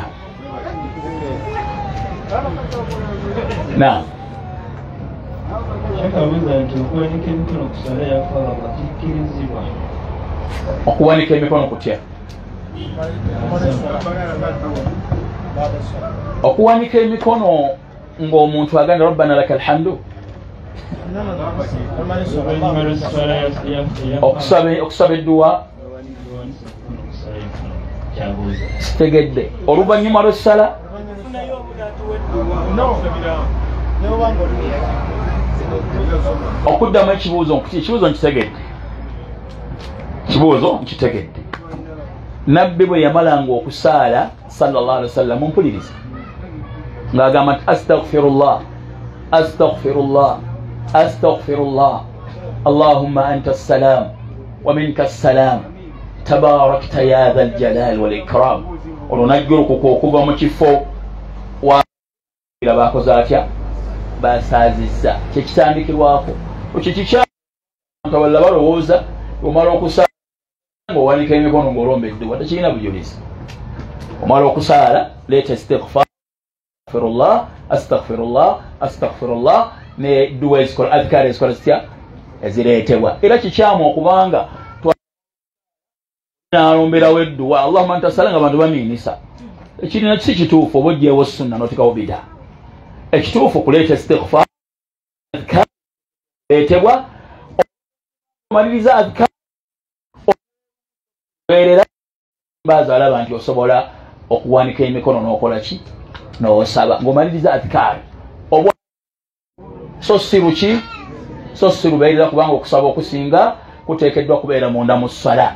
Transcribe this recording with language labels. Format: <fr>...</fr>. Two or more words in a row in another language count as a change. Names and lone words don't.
<lg>Naam. Okuwanika emikono kutya? Okuwanika emikono ng'omuntu agenda</lg> <ar>ربنا لك الحمد</ar> <lg>okusaba edduwa sitegedde oluvannyuma lw'essala okuddamu ekibuuzo nkitegedde kibuuzo nkitegedde. Nabbi bwe yamalanga okusaala</lg> <ar>صلى الله عليه وسلم</ar> <lg>mpuliriza ng'agamba nti</lg> <ar>أستغفر الله أستغفر الله أستغفر الله اللهم أنت السلام ومنك السلام تباركت يا ذا الجلال والإكرام.</ar> <lg>olwo najjulukuka okuva mu kifo wa bakoze atya basaazizza kyekitandikirwako ekyo kikyabantu balowooza omala okusaala ng'owanika emikono ng'olombedde wadde kirina bujulizi. omala okusaala leeta istighfar</lg> <ar>أستغفر الله أستغفر الله أستغفر الله</ar> <lg>ne duwa ezikola adhkar ezikola zitya ezireetebwa. era kikyamu okubanga nalomberawo edduwa</lg> <ar>اللهم أنت السلام</ar> <lg>nga bantu bamiinisa. ekirina si kituufu oba oggyeewo sunna n'otekawo bida. ekituufu kuleeta istighfar adhkar ereetebwa omaliriza adhkar oberera baaza alaba nti osobola okuwanika emikono n'okola ki n'osaba ng'omaliriza adhkar obwa so si ruki so si lubeerera kubanga okusaba okusinga kuteekeddwa kubeera munda mu ssala.</lg>